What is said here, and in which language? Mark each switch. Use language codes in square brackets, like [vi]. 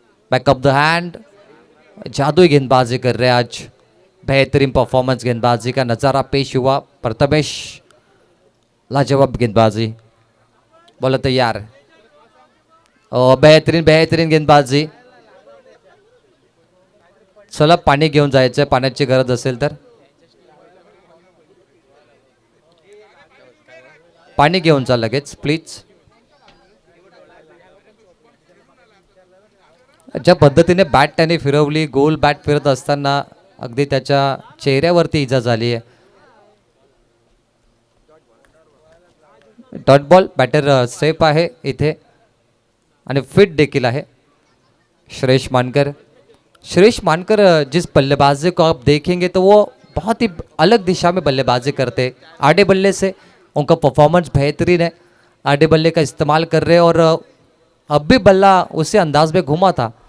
[hi] Back of the hand, जादुई गेंदबाजी कर रहे हैं आज, बेहतरीन परफॉर्मेंस गेंदबाजी का नज़ारा पेश हुआ। प्रथमेश लाजवाब गेंदबाजी, बोला तैयार, और बेहतरीन बेहतरीन गेंदबाजी। [mr] चला पाणी घेऊन जायचं, पाण्याची गरज असेल तर। पाणी घेऊन जा लगेच प्लीज. ज्या पद्धतीने बॅट त्याने फिरवली, गोल बॅट फिरत असताना अगदी त्याच्या चेहऱ्यावरती इजा झाली आहे. Dot ball. बॅटर सेफ आहे इथे आणि फिट देखील आहे. श्रेयस मानकर. [hi] श्रेयस मानकर जिस बल्लेबाजी को आप देखेंगे तो वो बहुत ही अलग दिशा में बल्लेबाजी करते. आड़े बल्ले से उनका परफॉर्मेंस बेहतरीन है. आड़े बल्ले का इस्तेमाल कर रहे और अब भी बल्ला उसी अंदाज में घुमा था.